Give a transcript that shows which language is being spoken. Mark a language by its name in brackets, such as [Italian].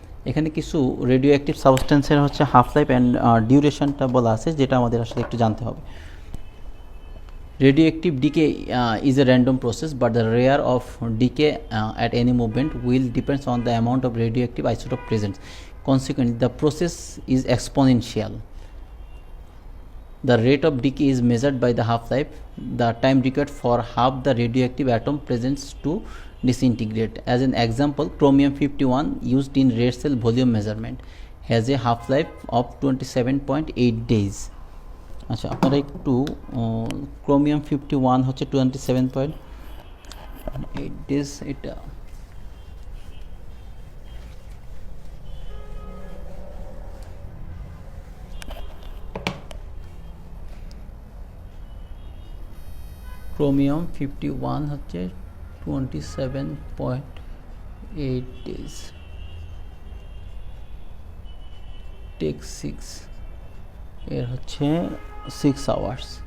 [Bangla] এখানে কিছু radio active সাবস্টেন্সের হচ্ছে হাফ লাইফ অ্যান্ড ডিউরেশনটা বলা আছে, যেটা আমাদের আসলে একটু জানতে হবে। [English] Radioactive decay is a random process, but the rate of decay at any moment will depends on the amount of radioactive isotope present. Consequently, the process is exponential. The rate of decay is measured by the half-life, the time required for half the radioactive atom presence to disintegrate. As an example, chromium-51 used in red cell volume measurement has a half-life of 27.8 days. [Bangla] আচ্ছা, আপনারা একটু chromium-51 হচ্ছে 27.8 এটা chromium 51 হচ্ছে 27.8 days, take 6 এর হচ্ছে 6 hours।